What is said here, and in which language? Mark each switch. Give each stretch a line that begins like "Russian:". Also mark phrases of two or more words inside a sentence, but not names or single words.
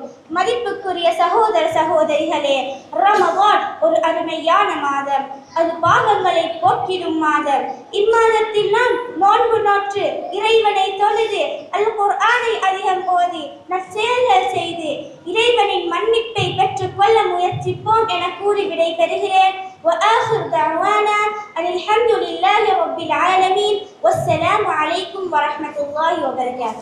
Tamil: மதிப்புக்குரிய சகோதர சகோதரிகளே, ரமதான் ஒரு அருமையான மாதம். அது பாவங்களை போக்கிடும் மாதம். இம்மாதத்தில் நாம் நோன்பு நோற்று இறைவனை தொழுது அல் குர்ஆனை அதிகம் ஓதி நற்செயல்கள் செய்து இறைவனின் மன்னிப்பை பெற்றுக் கொள்ள முயற்சிப்போம் என கூறி விடை பெறுகிறேன்.
Arabic: وآخر دعوانا أن الحمد لله رب العالمين والسلام عليكم ورحمة الله وبركاته.